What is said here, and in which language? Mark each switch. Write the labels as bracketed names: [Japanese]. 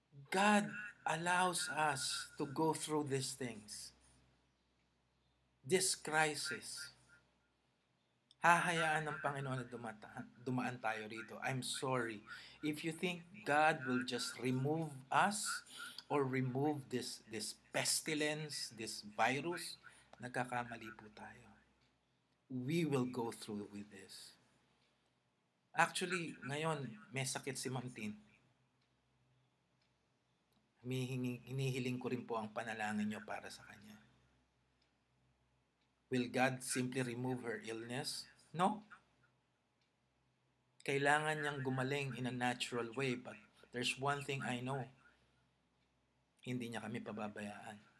[English] God allows us to go through these things. This crisis. [Filipino] Hahayaan ng Panginoon na dumaan tayo rito. [English] I'm sorry. If you think God will just remove us or remove this pestilence, this virus, [Filipino] nagkakamali po tayo. [English] We will go through with this. [Filipino] Actually, ngayon, may sakit si Ma'am Tin. Hinihiling ko rin po ang panalangin nyo para sa kanya. [English] Will God simply remove her illness? No. [Filipino] Kailangan niyang gumaling [English] in a natural way, but there's one thing I know. [Filipino] Hindi niya kami pababayaan.